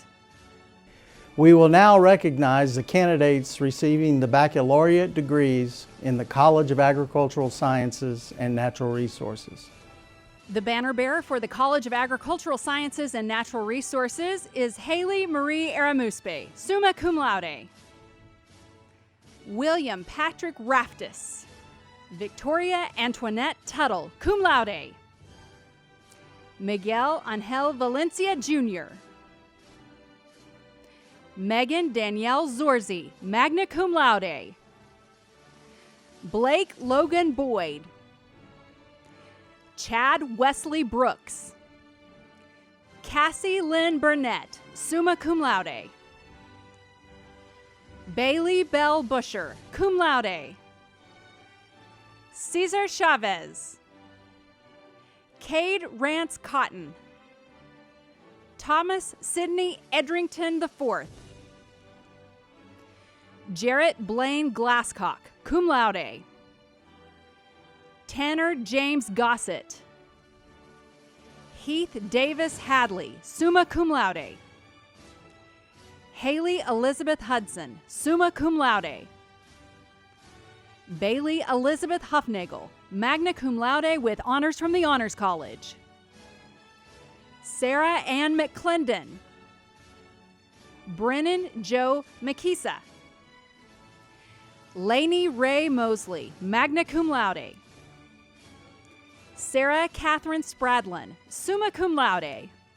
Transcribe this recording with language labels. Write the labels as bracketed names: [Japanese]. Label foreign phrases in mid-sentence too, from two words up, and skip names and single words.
[English] We will now recognize the candidates receiving the baccalaureate degrees in the College of Agricultural Sciences and Natural Resources. The banner bearer for the College of Agricultural Sciences and Natural Resources is Haley Marie Aramuspe, [Latin] summa cum laude. [English] William Patrick Raftis. Victoria Antoinette Tuttle, [Latin] cum laude. [English] Miguel Angel Valencia Jr. Megan Danielle Zorzi, [Latin] magna cum laude. [English] Blake Logan Boyd. Chad Wesley Brooks. Cassie Lynn Burnett, [Latin] summa cum laude. [English] Bailey Bell Busher, [Latin] cum laude. [English] Cesar Chavez. Cade Rance Cotton. Thomas Sidney Edrington IV. Jarrett Blaine Glasscock, [Latin] cum laude. [English] Tanner James Gossett. Heath Davis Hadley, [Latin] summa cum laude. [English] Haley Elizabeth Hudson, [Latin] summa cum laude. [English] Bailey Elizabeth Huffnagel, [Latin] magna cum laude [English] with honors from the Honors College. Sarah Ann McClendon. Brennan Joe McKeesa. Lainey Ray Mosley, [Latin] magna cum laude. [English] Sarah Catherine Spradlin, [Latin] summa cum laude.